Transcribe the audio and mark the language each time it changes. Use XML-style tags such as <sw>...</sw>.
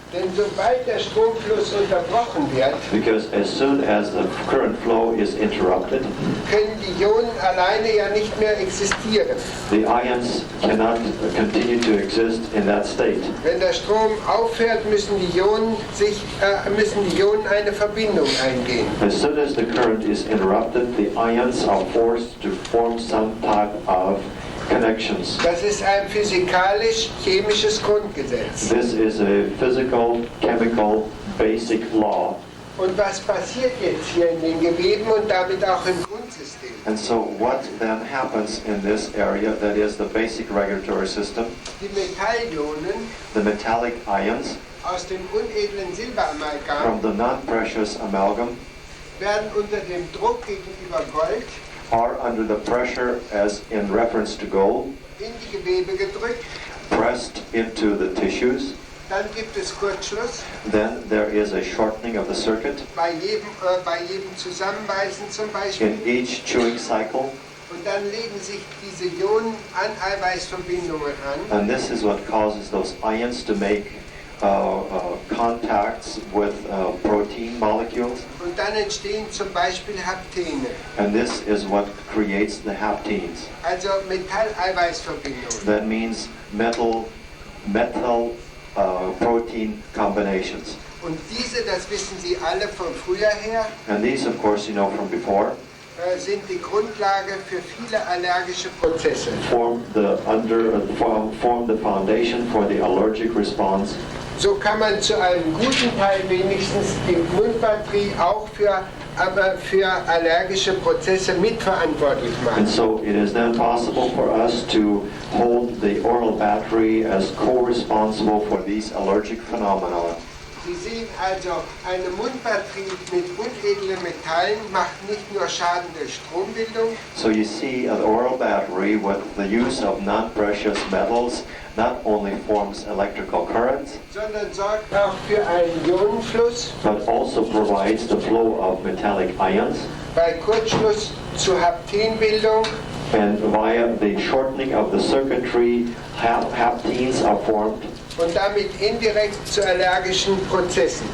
<de>Denn sobald der Stromfluss unterbrochen wird,</de> <en>Because as soon as the current flow is interrupted,</en> <de>können die Ionen alleine ja nicht mehr existieren.</de> <en>the ions cannot continue to exist in that state.</en> <de>Wenn der Strom aufhört, müssen die Ionen eine Verbindung eingehen.</de> <en>As soon as the current is interrupted, the ions are forced to form some type of connections.</en> <de>Das ist ein physikalisch-chemisches Grundgesetz.</de> <en>This is a physical, chemical, basic law.</en> <de>Und was passiert jetzt hier in den Geweben und damit auch im Grundsystem?</de> <en>And so what then happens in this area, that is the basic regulatory system,</en> <de>Die Metallionen</de> <en>the metallic ions</en> <de>aus dem unedlen</de> <en>from</en> <de>Silberamalgam</de> <en>the non-precious amalgam</en> <de>werden unter dem Druck gegenüber Gold</de> <en>are under the pressure as in reference to gold,</en> <de>in die Gewebe gedrückt</de> <en>pressed into the tissues,</en> <de>Dann gibt es Kurzschluss.</de> <en>Then there is a shortening of the circuit</en> <de>Bei jedem Zusammenbeißen zum Beispiel.</de> <en>in each chewing cycle.</en> <de>Und dann legen sich diese Ionen an Eiweißverbindungen an.</de> <en>And this is what causes those ions to make contacts with protein molecules.</en> <de>Und dann entstehen zum Beispiel Haptene,</de> <en>And this is what creates the haptenes.</en> <de>also Metall-Eiweißverbindungen.</de> <en>That means metal protein combinations.</en> <de>Und diese, das wissen Sie alle von früher her,</de> <en>And these, of course, you know from before,</en> <de>sind die Grundlage für viele allergische Prozesse.</de> <en>form the foundation for the allergic response.</en> <de>So kann man zu einem guten Teil wenigstens die Mundbatterie auch für allergische Prozesse mitverantwortlich</de> <en>And</en> <de>machen.</de> <en>so it is then possible for us to hold the oral battery as co-responsible for these allergic phenomena.</en> <de>Sie sehen also, eine Mundbatterie mit unedlen Metallen macht nicht nur Schaden durch Strombildung,</de> <en>So you see an oral battery with the use of non-precious metals not only forms electrical currents,</en> <de>sondern sorgt auch für einen Ionenfluss,</de> <en>but also provides the flow of metallic ions.</en> <de>bei Kurzschluss zur Haptenbildung</de> <en>And via the shortening of the circuitry, haptenes are formed,</en> <de>und damit indirekt zu allergischen Prozessen.</de>